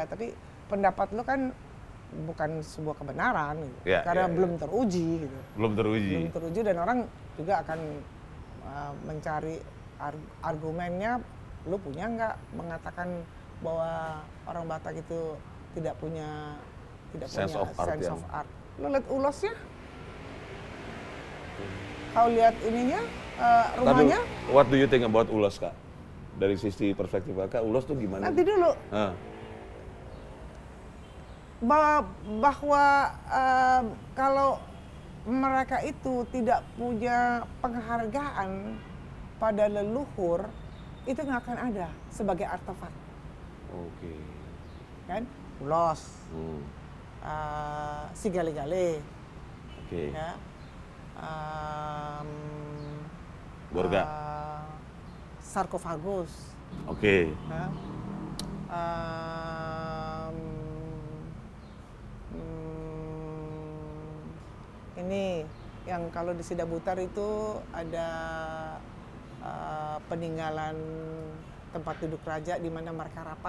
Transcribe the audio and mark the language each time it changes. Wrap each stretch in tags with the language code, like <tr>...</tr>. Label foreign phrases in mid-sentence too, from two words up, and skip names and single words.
<id>Tapi pendapat lu kan bukan sebuah kebenaran gitu. Karena belum teruji gitu. Belum teruji dan orang juga akan mencari argumennya. Lu punya nggak mengatakan bahwa orang Batak itu tidak punya tidak Sense punya</id> <en>of art</en> <id>sense yang-</id> <en>of art.</en> <id>Lo lihat ulosnya, kau lihat ininya, rumahnya.</id> <en>Tadu, what do you think about ulos,</en> <id>Kak? Dari sisi perspektif Kakak, ulos tuh gimana? Nanti dulu Ah, bahwa kalau mereka itu tidak punya penghargaan pada leluhur, itu nggak akan ada sebagai artefak, oke. kan? Ulos, Hmm, si gale-gale, oke. ya, Borga. sarkofagus, Oke. ya, ini yang kalau di Sidabutar itu ada peninggalan tempat duduk raja di mana mereka rapat.</id>